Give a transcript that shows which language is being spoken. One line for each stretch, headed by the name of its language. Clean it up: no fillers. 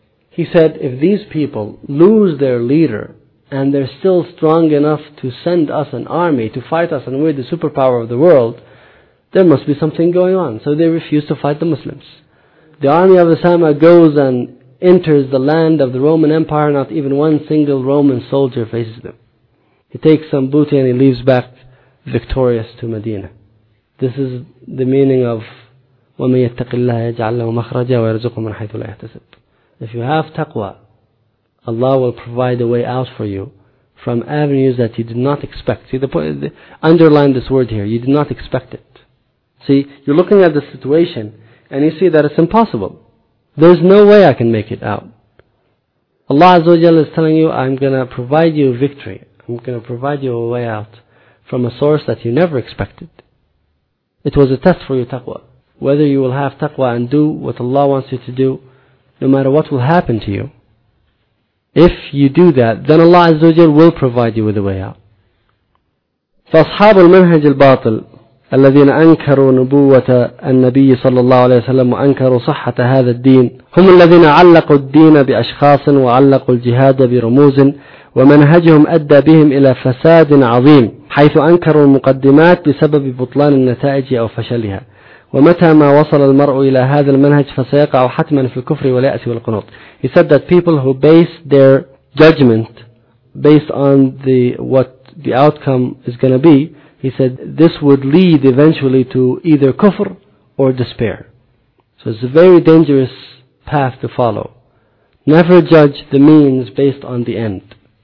English: He said, if these people lose their leader and they're still strong enough to send us an army to fight us and we're the superpower of the world, there must be something going on. So they refused to fight the Muslims. The army of Usama goes and enters the land of the Roman Empire. Not even one single Roman soldier faces them. He takes some booty and he leaves back victorious to Medina. This is the meaning of
Arabic: وَمَنْ يَتَّقِ اللَّهَ يَجْعَلْ لَهُ مَخْرَجًا وَيَرْزُقُهُ مِنْ حَيْثُ لَا يَحْتَسِبُ.
English: If you have taqwa, Allah will provide a way out for you from avenues that you did not expect. See, underline this word here, you did not expect it. See, you're looking at the situation and you see that it's impossible. There's no way I can make it out. Allah Azza wa Jalla is telling you, I'm going to provide you victory. I'm going to provide you a way out from a source that you never expected. It was a test for your taqwa. Whether you will have taqwa and do what Allah wants you to do, no matter what will happen to you. If you do that, then Allah Azza wa Jalla will provide you with a way out.
Arabic: فَأَصْحَابُ الْمَنْهَجِ الْبَاطِلِ الذين أنكروا نبوة النبي صلى الله عليه وسلم وأنكروا صحة هذا الدين هم الذين علقوا الدين بأشخاص وعلقوا الجهاد برموز ومنهجهم أدى بهم إلى فساد عظيم حيث أنكروا المقدمات بسبب بطلان النتائج أو فشلها ومتى ما وصل المرء إلى هذا المنهج فسيقع حتما في الكفر واليأس والقنوط.
English: He said that people who base their judgment based on what the outcome is going to be, he said, this would lead eventually to either kufr or despair. So it's a very dangerous path to follow. Never judge the means based on the end.